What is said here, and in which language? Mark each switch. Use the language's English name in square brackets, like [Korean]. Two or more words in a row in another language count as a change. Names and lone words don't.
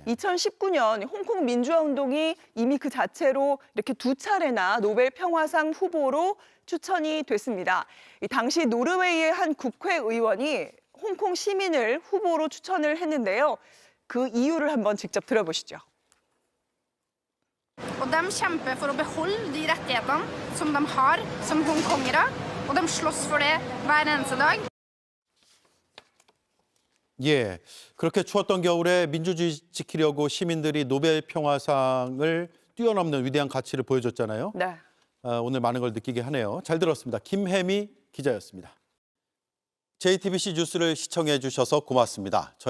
[Korean] 2019년 홍콩 민주화 운동이 이미 그 자체로 이렇게 2차례나 노벨 평화상 후보로 추천이 됐습니다. 이 당시 노르웨이의 한 국회의원이 홍콩 시민을 후보로 추천을 했는데요. 그 이유를 한번 직접 들어보시죠. [Norwegian] Og de kjemper for å beholde de rettighetene som de har som hongkongere, og de slåss for det hver eneste dag. [Korean] 예, 그렇게 추웠던 겨울에 민주주의 지키려고 시민들이 노벨 평화상을 뛰어넘는 위대한 가치를 보여줬잖아요. 네. 오늘 많은 걸 느끼게 하네요. 잘 들었습니다. 김혜미 기자였습니다. JTBC 뉴스를 시청해 주셔서 고맙습니다.